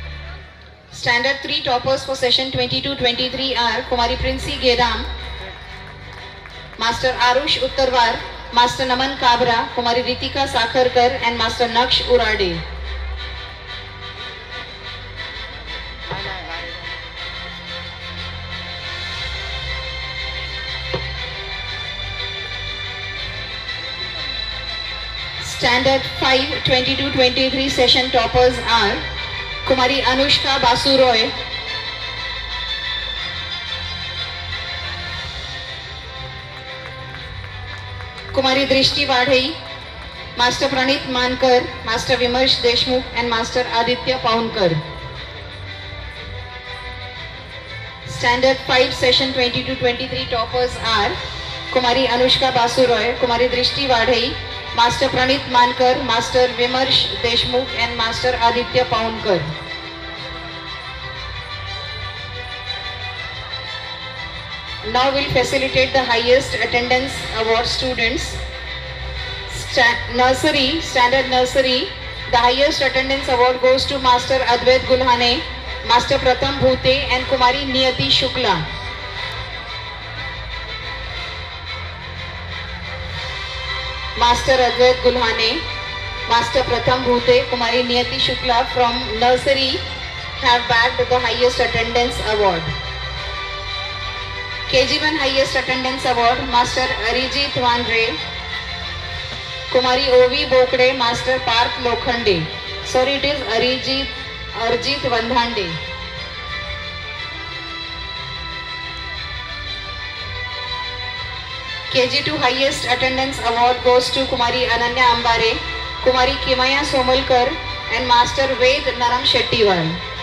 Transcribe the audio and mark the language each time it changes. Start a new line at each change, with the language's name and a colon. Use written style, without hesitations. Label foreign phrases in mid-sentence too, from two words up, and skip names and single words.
English: Standard 3 toppers for session 22-23 are Kumari Princey Gedam, Master Arush Uttarwar, Master Naman Kabra, Kumari Ritika Sakharkar and Master Naksh Urade. Standard 5, 22-23 session toppers are Kumari Anushka Basu Roy, Kumari Drishti Vadhai, Master Pranit Mankar, Master Vimarsh Deshmukh and Master Aditya Paunkar. Standard 5 session 22-23 toppers are Kumari Anushka Basu Roy, Kumari Drishti Vadhai, Master Pranit Mankar, Master Vimarsh Deshmukh and Master Aditya Paunkar. Now we'll facilitate the highest attendance award students. Standard nursery, the highest attendance award goes to Master Advait Gulhane, Master Pratham Bhute and Kumari Niyati Shukla. Master Advait Gulhane, Master Pratham Bhute, Kumari Niyati Shukla from nursery have bagged the highest attendance award. KG1 highest attendance award, Master Arijit Vandre, Kumari O.V. Bokde, Master Parth Lokhande. Sorry, it is Arjit Vandhande. KG2 highest attendance award goes to Kumari Ananya Ambare, Kumari Kimaya Somalkar and Master Ved Naram Shettiwal.